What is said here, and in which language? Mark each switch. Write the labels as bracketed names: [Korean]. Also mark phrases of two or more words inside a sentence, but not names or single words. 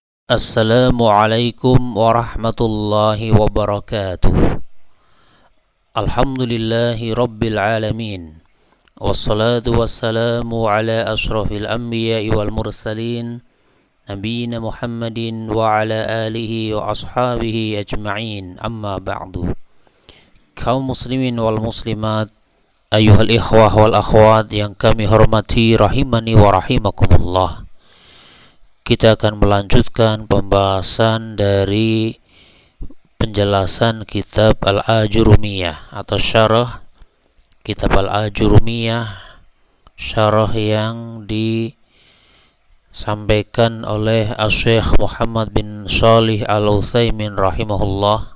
[Arabic] السلام عليكم ورحمة الله وبركاته. الحمد لله رب العالمين. والصلاة والسلام على أشرف الأنبياء والمرسلين نبينا محمد وعلى آله وأصحابه أجمعين. أما بعد. Kaum المسلمين والمسلمات أيها الإخوة والأخوات [Indonesian] yang kami hormati [Arabic] رحمني ورحمكم الله. [Indonesian] Kita akan melanjutkan pembahasan dari penjelasan kitab Al-Ajurumiyah atau syarah kitab Al-Ajurumiyah, syarah yang disampaikan oleh Asy-Syaikh Muhammad bin Shalih Al-Utsaimin rahimahullah.